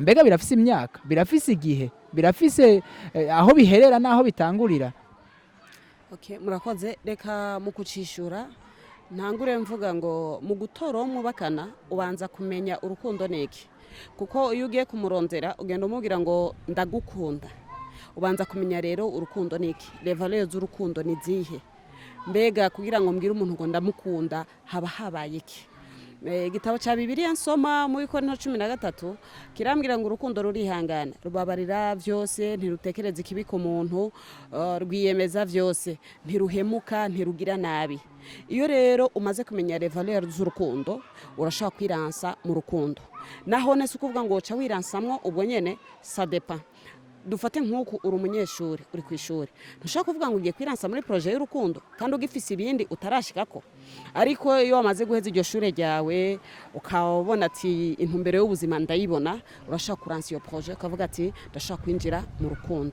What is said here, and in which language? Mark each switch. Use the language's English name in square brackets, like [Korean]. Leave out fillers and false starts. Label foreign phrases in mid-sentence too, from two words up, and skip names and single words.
[Rundi] Mbega birafise imyaka birafise igihe birafise aho biherera naho bitangurira. Okay, murakoze reka mu kucishura ntangure mvuga ngo mu gutora umubakana ubanza kumenya urukundo neki kuko iyo ugiye kumurondera ugenda umubwira ngo ndagukunda ubanza kumenya rero urukundo neki [French] les valeurs [Rundi] z'urukundo ni zihe mbega kugira ngo mbwire umuntu ngo ndamukunda haba habaye iki. Igitabo cha Bibiliya nsoma mu Bikorinto 13 kirambwira ngo urukundo rurihangana rubabarira vyose ntirutekereza ikibi ku muntu rwiyemeza vyose ntiruhemuka ntirugira nabi. Iyo rero umaze kumenya [French] les valeurs [Rundi] z'urukundo urashaka kwiransa mu rukundo naho nese ukuvuga ngo uca wiransamwo ubwo nyene [French] ça dépend. [Rundi] Dufate nk'uko uri umunyeshuri uri ku ishuri ntushaka kuvuga ngo ugiye kwiransa muri projet y'urukundo kandi ugifise ibindi utarashikako ariko iyo wamaze guheza iryo shure ryawe ukabona ati intumbero y'ubuzima ndayibona urashaka kuransa iyo projet ukavuga ati ndashaka kwinjira mu rukundo.